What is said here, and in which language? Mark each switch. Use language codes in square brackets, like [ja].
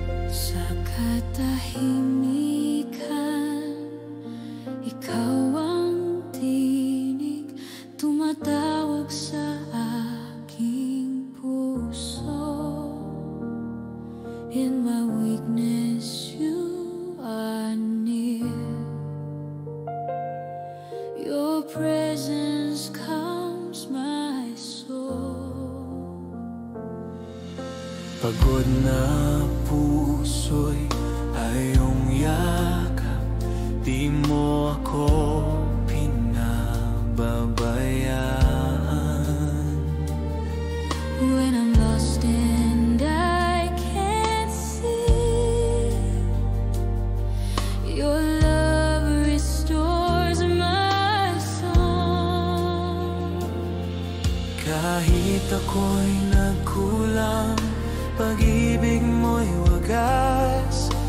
[tl] Sa katahimikan, ikaw ang tinig, tumatawag sa aking puso. [en] In my weakness, you are near. Your presence calms my soul. [tl] pagod na puso'y ayong yakap, di mo ako pinababayaan. [en] When I'm lost and I can't see, your love restores my song. [tl] Kahit ako'y nagkulang, pag-ibig mo'y wagas.